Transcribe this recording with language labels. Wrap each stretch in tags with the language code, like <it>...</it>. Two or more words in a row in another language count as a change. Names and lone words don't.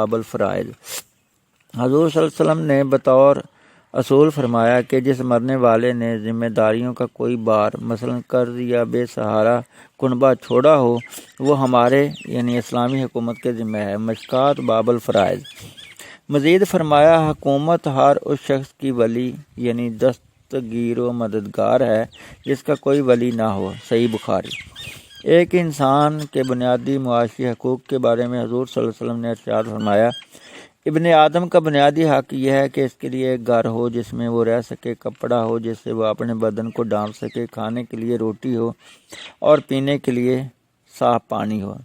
<ur>حضور</ur> <ar>صلی اللہ علیہ وسلم</ar> <ur>نے بطور اصول فرمایا کہ جس مرنے والے نے ذمہ داریوں کا کوئی بار مثلا قرض یا بے سہارا کنبہ چھوڑا ہو وہ ہمارے یعنی اسلامی حکومت کے ذمہ ہے۔ مشکات باب الفرائض۔ مزید فرمایا حکومت ہر اس شخص کی ولی یعنی دستگیر و مددگار ہے جس کا کوئی ولی نہ ہو۔ صحیح بخاری۔ ایک انسان کے بنیادی معاشی حقوق کے بارے میں حضور</ur> <ar>صلی اللہ علیہ وسلم</ar> <ur>نے ارشاد فرمایا، ابن آدم کا بنیادی حق یہ ہے کہ اس کے لیے ایک گھر ہو جس میں وہ رہ سکے، کپڑا ہو جس سے وہ اپنے بدن کو ڈھانپ سکے، کھانے کے لیے روٹی ہو اور پینے کے لیے صاف پانی ہو۔</ur>